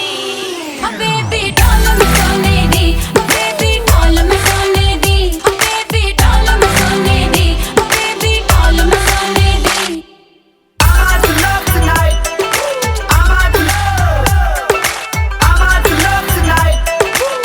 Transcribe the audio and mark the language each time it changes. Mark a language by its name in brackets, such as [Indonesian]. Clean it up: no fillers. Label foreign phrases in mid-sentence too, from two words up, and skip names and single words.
[English] Oh baby doll [Punjabi] ਮੈਂ ਸੋਨੇ ਦੀ, [English] oh baby doll [Punjabi] ਮੈਂ ਸੋਨੇ ਦੀ, [English] oh baby doll [Punjabi] ਮੈਂ ਸੋਨੇ ਦੀ, [English] oh baby doll [Punjabi] ਮੈਂ ਸੋਨੇ ਦੀ. [English] I'm out to love tonight. I'm out to love. I'm out to love tonight.